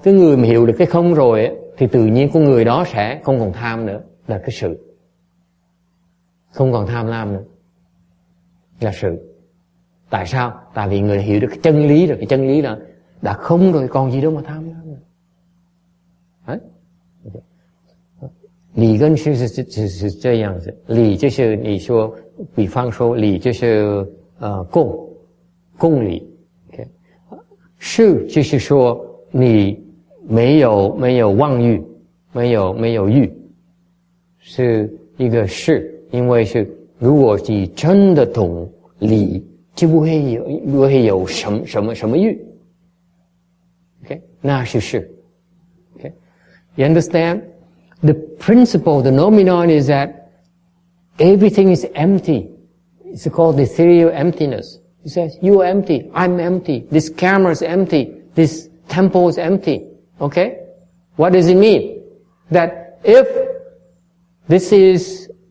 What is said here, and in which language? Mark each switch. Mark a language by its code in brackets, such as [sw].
[vi] Cái người mà hiểu được cái không rồi thì tự nhiên con người đó sẽ không còn tham nữa. Là cái sự. Không còn tham lam nữa. Là sự. Tại sao? Tại vì người hiểu được cái chân lý rồi. Cái chân lý là đã không rồi còn gì đâu mà tham lam nữa. Đấy. [zh] 理跟事是这样子，理就是你说，比方说理就是共理 ，OK， 事就是说你没有妄欲，没有欲，是一个事，因为是如果你真的懂理，就不会有什么欲 ，OK， 那是事 ，OK， [en] You understand? The principle, the noumenon is that everything is empty. It's called the theory of emptiness. It says, you are empty, I'm empty, this camera is empty, this temple is empty. Okay? What does it mean? That if this is